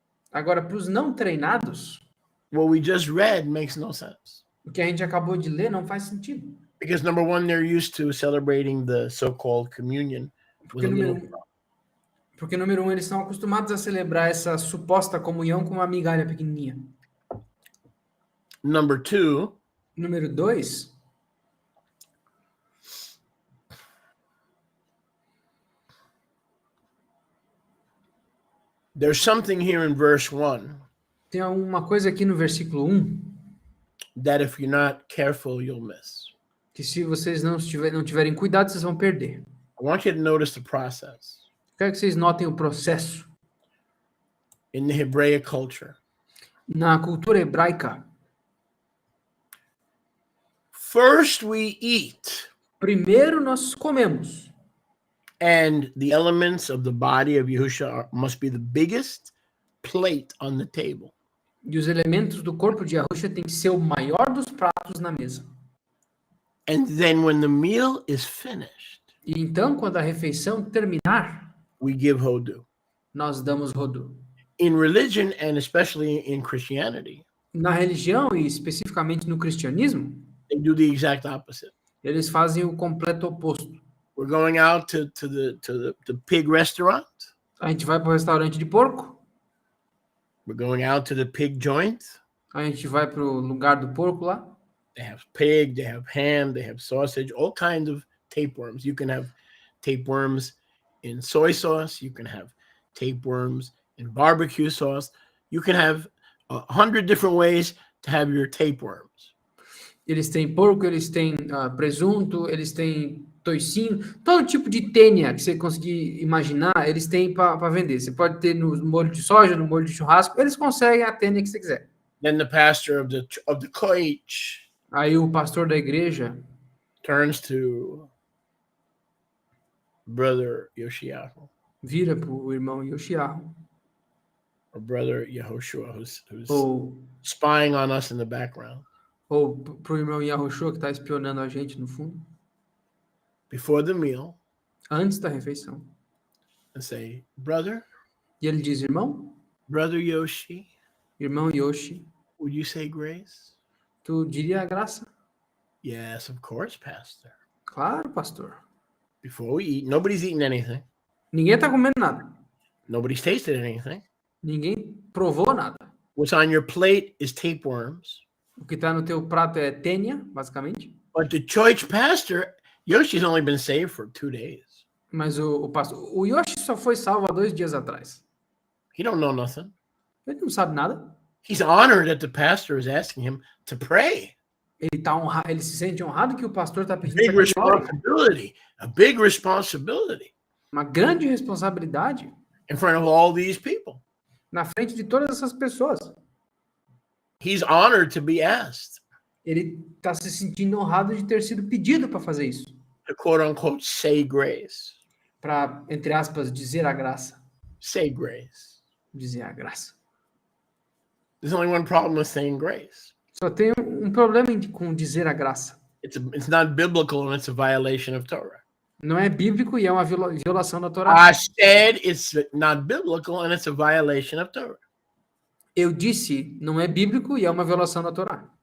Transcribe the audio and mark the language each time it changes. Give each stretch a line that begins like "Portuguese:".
Portuguese: Agora, para os não treinados,
English: what we just read makes no sense.
Portuguese: o que a gente acabou de ler não faz sentido.
English: Because number one, they're used to celebrating the so-called communion with a little.
Portuguese: Porque, número um, eles estão acostumados a celebrar essa suposta comunhão com uma migalha pequenininha.
English: Number two,
Portuguese: Número dois,
English: there's something here in verse 1
Portuguese: tem uma coisa aqui no versículo 1,
English: that if you're not careful, you'll miss.
Portuguese: que se vocês não tiverem cuidado, vocês vão perder.
English: I want you to notice the process.
Portuguese: Quero que vocês notem o processo.
English: In the Hebraic culture,
Portuguese: Na cultura hebraica,
English: first we eat,
Portuguese: primeiro nós comemos.
English: and the elements of the body of Yahusha must be the biggest plate on the table.
Portuguese: E os elementos do corpo de Yahusha tem que ser o maior dos pratos na mesa.
English: And then when the meal is finished,
Portuguese: E então, quando a refeição terminar,
English: we give hodu.
Portuguese: nós damos rodu.
English: In religion, and especially in Christianity,
Portuguese: Na religião, e especificamente no cristianismo,
English: they do the exact opposite.
Portuguese: eles fazem o completo oposto.
English: We're going out to the pig restaurant.
Portuguese: A gente vai para o restaurante de porco,
English: We're going out to the pig joint.
Portuguese: a gente vai para o lugar do porco lá.
English: They have pig, they have ham, they have sausage, all kinds of tapeworms. You can have tapeworms in soy sauce. You can have tapeworms in barbecue sauce. You can have 100 different ways to have your tapeworms.
Portuguese: Eles têm porco, eles têm presunto, eles têm toicinho, todo tipo de tênia que você conseguir imaginar, eles têm para vender. Você pode ter no molho de soja, no molho de churrasco, eles conseguem a tênia que você quiser.
English: Then the pastor of the koich
Portuguese: Aí o pastor da igreja
English: turns to Brother Yoshiahu,
Portuguese: vira para o irmão Yoshiahu,
English: or Brother Yehoshua, who's
Portuguese: ou
English: spying on us in the background.
Portuguese: para o irmão Yahushua que está espionando a gente no fundo,
English: Before the meal,
Portuguese: antes da refeição.
English: and say, Brother
Portuguese: E ele diz, irmão
English: Yoshi,
Portuguese: Yoshi,
English: would you say grace?
Portuguese: tu diria a graça?
English: Yes, of course, Pastor.
Portuguese: Claro, pastor.
English: Before we eat, nobody's eaten anything.
Portuguese: Ninguém está comendo nada.
English: Nobody's tasted anything.
Portuguese: Ninguém provou nada.
English: What's on your plate is tapeworms.
Portuguese: O que está no teu prato é tênia, basicamente.
English: But the church pastor, Yoshi's only been saved for 2 days.
Portuguese: Mas o pastor, o Yoshi só foi salvo há 2 dias atrás.
English: He don't know nothing.
Portuguese: Ele não sabe nada.
English: He's honored that the pastor is asking him to pray.
Portuguese: Ele se sente honrado que o pastor está pedindo
English: Big
Portuguese: para que ele ore.
English: responsibility, a big responsibility
Portuguese: Uma grande responsabilidade
English: in front of all these people.
Portuguese: na frente de todas essas pessoas.
English: He's honored to be asked
Portuguese: Ele está se sentindo honrado de ter sido pedido para fazer isso.
English: to quote unquote say grace.
Portuguese: Para, entre aspas, dizer a graça.
English: Say grace.
Portuguese: Dizer a graça.
English: There's only one problem with saying grace.
Portuguese: Só tem um problema com dizer a graça.
English: It's not biblical and it's a violation of Torah.
Portuguese: Não é bíblico e é uma violação da Torá.
English: I said it's not biblical and it's a violation of Torah.
Portuguese: Eu disse, não é bíblico e é uma violação da Torá.